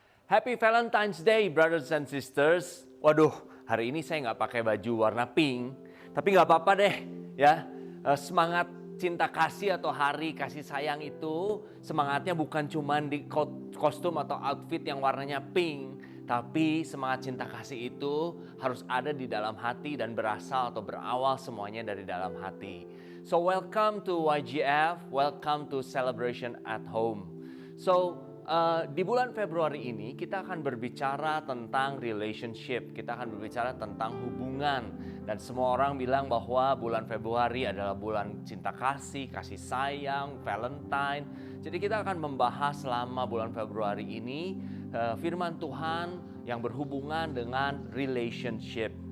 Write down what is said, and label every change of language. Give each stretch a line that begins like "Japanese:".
English: Happy Valentine's Day, brothers and sisters.
Indonesian: Waduh, hari ini saya nggak pakai baju warna pink, tapi nggak apa-apa deh, ya. Semangat cinta kasih atau hari kasih sayang itu semangatnya bukan cuma di kostum atau outfit yang warnanya pink, tapi semangat cinta kasih itu harus ada di dalam hati dan berasal atau berawal semuanya dari dalam hati.
English: So welcome to YGF, welcome to Celebration at Home.
Indonesian: So di bulan Februari ini kita akan berbicara tentang relationship, kita akan berbicara tentang hubungan. Dan semua orang bilang bahwa bulan Februari adalah bulan cinta kasih, kasih sayang, Valentine. Jadi kita akan membahas selama bulan Februari ini firman Tuhan yang berhubungan dengan relationship.